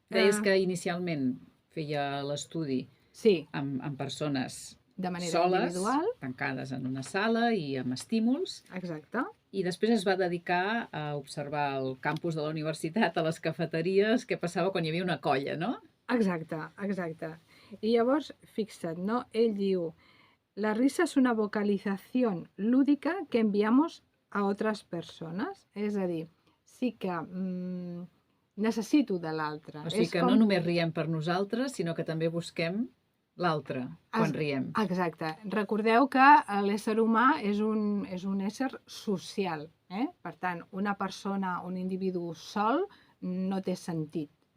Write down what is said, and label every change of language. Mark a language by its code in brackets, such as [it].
[ca] Deies que inicialment feia l'estudi amb persones de manera soles, individual, tancades en una sala i amb estímuls. Exacte. I després es va dedicar a observar el campus de la universitat, a les cafeteries, què passava quan hi havia una colla, no? Exacte. I llavors, fixa't, no? Ell diu, [es] la risa es una vocalización lúdica que enviamos a otras personas. [ca] És a dir, sí que necessito de l'altre. O sigui que no només riem per nosaltres, sinó que també busquem l'altre quan riem. Exacte. Recordeu que l'ésser humà és un ésser social. Per tant, una persona, un individu sol no té sentit.